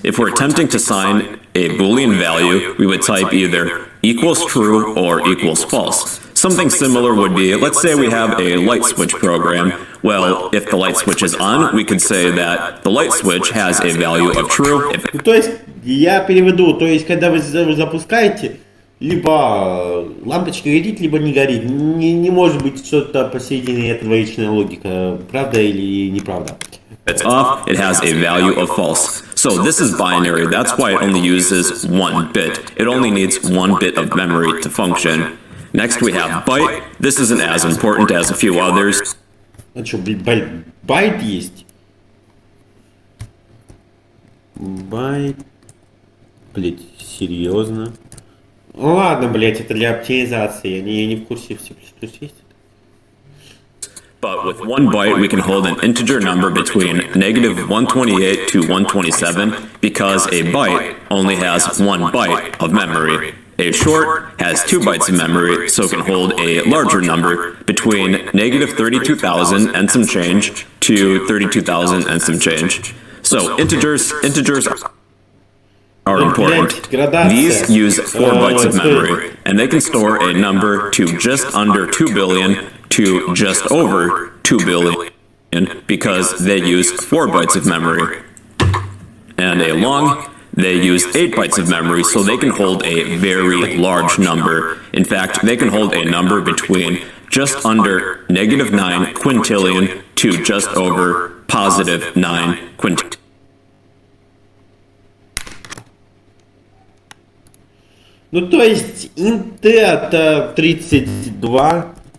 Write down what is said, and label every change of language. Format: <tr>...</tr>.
<en>If we're attempting to assign a Boolean value, we would type either equals true or equals false. Something similar would be, let's say we have a light switch program. Well, if the light switch is on, we could say that the light switch has a value of true.</en> <ru>То есть, я переведу, то есть, когда вы запускаете, либо лампочка горит, либо не горит. Не может быть что-то посередине этого вечная логика, правда или неправда.</ru> <en>If it's off, it has a value of false. So this is binary, that's why it only uses 1 bit. It only needs 1 bit of memory to function. Next we have byte. This isn't as important as a few others.</en> <ru>А что, байт есть? Байт. Блять, серьезно? Ну ладно, блять, это для оптимизации. Я не в курсе, в C++ есть.</ru> <en>But with 1 byte, we can hold an integer number between -128 to 127 because a byte only has 1 byte of memory. A short has 2 bytes of memory, so it can hold a larger number between -32,000 and some change to 32,000 and some change. So integers are important. These use 4 bytes of memory, and they can store a number to just under 2 billion to just over 2 billion because they use 4 bytes of memory. And a long, they use 8 bytes of memory, so they can hold a very large number. In fact, they can hold a number between just under -9 quintillion to just over +9 quintillion.</en> <ru>Ну, то есть, int это 32.</ru>